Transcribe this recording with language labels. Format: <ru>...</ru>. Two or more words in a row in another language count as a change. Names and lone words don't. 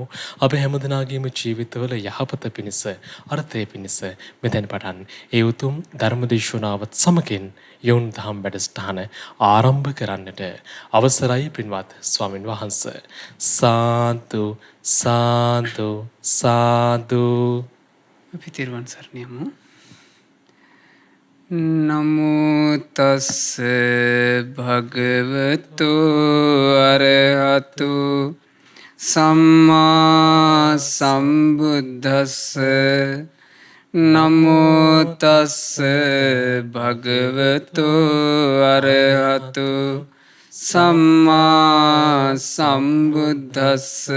<si>අප හැමදෙනාගේම ජීවිතවල යහපත පිණිස අර්ථය පිණිස මෙතෙන් පටන් ඒ උතුම් ධර්මදේශනාවත් සමගින් යොන් දහම් වැඩසටහන ආරම්භ කරන්නට අවසරයි පින්වත් ස්වාමින් වහන්සේ. සාදු සාදු සාදු. අපි තිරුවන් සරණ යමු.</si> <pi>නමෝ තස් භගවතු අරහතු සම්මා සම්බුද්දස්ස. නමෝ තස් භගවතු අරහතු සම්මා සම්බුද්දස්ස.</pi>